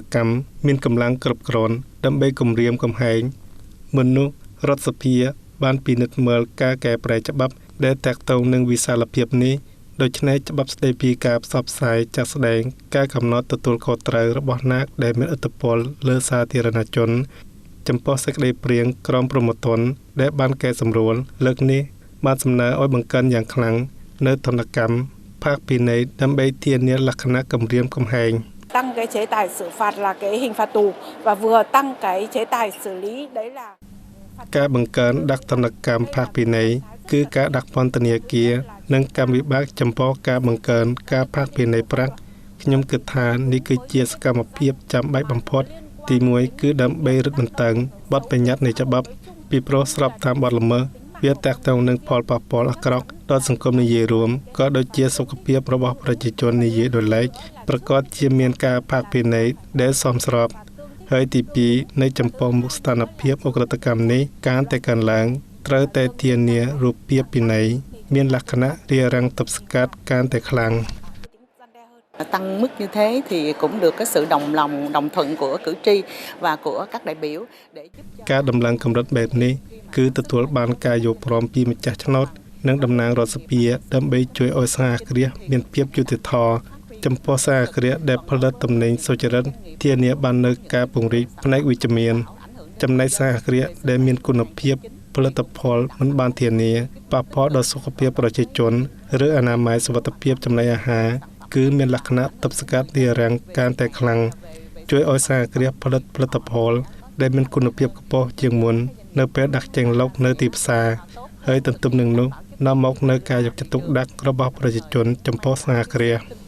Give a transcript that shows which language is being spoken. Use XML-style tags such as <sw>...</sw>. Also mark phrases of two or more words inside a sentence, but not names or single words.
<km>កម្មមានកម្លាំងគ្រប់គ្រាន់ដើម្បីគម្រាមកំហែងមុននោះរដ្ឋសភាបានពិនិត្យមើលការកែប្រែច្បាប់ដែលតាក់ទងនឹងវិសាលភាពនេះដូច្នេះច្បាប់ស្តីពីការផ្សព្វផ្សាយចាក់ស្ដែងការកំណត់ទទួលខុសត្រូវរបស់អ្នកដែលមានឥទ្ធិពលលើសាធារណជនចំពោះសេចក្តីព្រាងក្រមព្រហ្មទណ្ឌដែលបានកែសម្រួលលើកនេះបានសំណើឲ្យបង្កើនយ៉ាងខ្លាំងនៅទណ្ឌកម្មภาคពិន័យដើម្បីធានាលក្ខណៈគម្រាមកំហែង</km> <vi>tăng cái chế tài xử phạt là cái hình phạt tù và vừa tăng cái chế tài xử lý đấy là</vi> <km>ការបង្កើនដាក់ទណ្ឌកម្មภาคពិន័យគឺការដាក់ពន្ធនាគារនិងកម្មវិបាកចំពោះការបង្កើនការភាគពិន័យប្រាក់ខ្ញុំគិតថា នេះគឺជាសកម្មភាពចាំបាច់បំផុតទី1គឺដើម្បីរឹតបន្តឹងបទបញ្ញត្តិនៃច្បាប់ពីព្រោះស្របតាមបទល្មើសវាតាក់ទងនឹងផលប៉ះពាល់អាក្រក់ដល់សង្គមនិយាយរួមក៏ដូចជាសុខភាពរបស់ប្រជាជននិយាយដោយឡែកប្រកបជាមានការភាគពិន័យដែលសមស្របហើយទី2នៅចំពោះមុខស្ថានភាពអក្រិតកម្មនេះការតែកើនឡើងត្រូវតែធានារូបភាពពិន័យមានលក្ខណៈរារាំងទប់ស្កាត់ការតែខ្លាំង</km> <vi>tăng mức như thế thì cũng được cái sự đồng thuận của cử tri và của các đại biểu để giúp</vi> <km>ការដំឡើងកម្រិតបែបនេះគឺទទួលបានការយល់ព្រមពីម្ចាស់ឆ្នោតនិងតំណាងរដ្ឋសភាដើម្បីជួយឲ្យសហគ្រាសមានភាព យុត្តិធម៌ចំពោះសហគ្រាសដែលផលិតទំនិញសុចរិតធានាបាននូវការពង្រីកផ្នែកវិ ជ្ជមានចំណែកសហគ្រាសដែលមានគុណភាពផលិតផលមិនបានធានាប៉ះពាល់ដល់សុខភាពប្រជាជនឬអនាម័យសុវត្ថិភាពចំណីអាហារគឺមានលក្ខណៈទប់ស្កាត់រារាំងការតែខ្លាំងជួយឲ្យសហគ្រាសផលិតផលដែលមានគុណភាពខ្ពស់ជាងមុននៅពេលដាក់ចេញលុកនៅទីផ្សារហើយទន្ទឹមនឹងនោះនាំមកនៅការយកចិត្តទុកដាក់របស់ប្រជាជនចំពោះសហគ្រាស</km>